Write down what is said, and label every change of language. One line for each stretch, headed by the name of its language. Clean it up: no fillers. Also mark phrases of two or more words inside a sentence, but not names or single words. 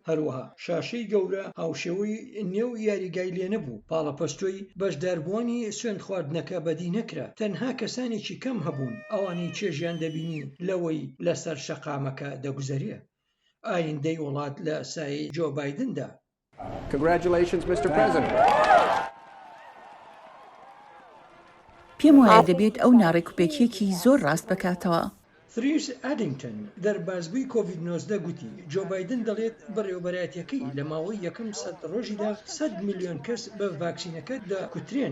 Central Kurdish: هەروەها شاشەی گەورە هاوشێوەی نێو یاریگای لێ نەبوو. پاڵەپەستۆی بەشداربووانی سوێند خواردنەکە بەدی نەکرا. تەنها کەسانێکی کەم هەبوون ئەوانەی چێژیان دەبینی لەوەی لەسەر شەقامەکە دەگوزەریە. ئایندەی وڵات لە سایەی جۆ بایدندا.
English: Congratulations, Mr. President.
Central Kurdish: پێم وایە دەبێت ئەو ناڕێکوپێکیەکی زۆر ڕاست بکاتەوە. تریش ئەدینگتن دەربازبووی کۆڤید-19 گوتی جۆ بایدن دەڵێت بەڕێوەبەرایەتیەکەی لە ماوەی یەکەم 100 ڕۆژیدا 100 میلیۆن کەس بە ڤاکسینەکە دەکوترێن.